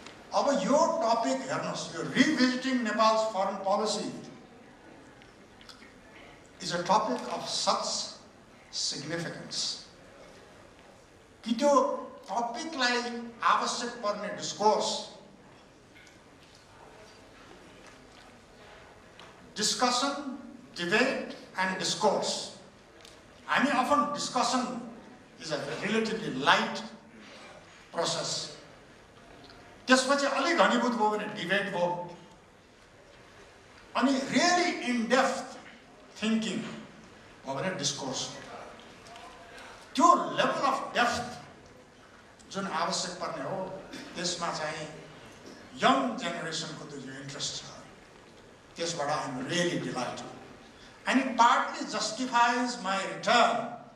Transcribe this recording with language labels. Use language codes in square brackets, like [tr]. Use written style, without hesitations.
[ne] अब यो topic हेर्नुहोस्, यो [en] revisiting Nepal's foreign policy is a topic of such significance [ne] कि त्यो टपिकलाई आवश्यक पर्ने discourse, [en] discussion, debate and discourse. I mean, often discussion is a relatively light process. [ne] त्यसपछि अलि घनीभूत भयो भने डिबेट भयो, अनि [en] really in depth thinking [ne] भयो भने डिस्कोर्स। त्यो लेभल अफ डेप्थ जुन आवश्यक पर्ने हो त्यसमा चाहिँ यङ जेनेरेसनको त्यो जो इन्ट्रेस्ट छ त्यसबाट [en] I am really delighted and it partly justifies my return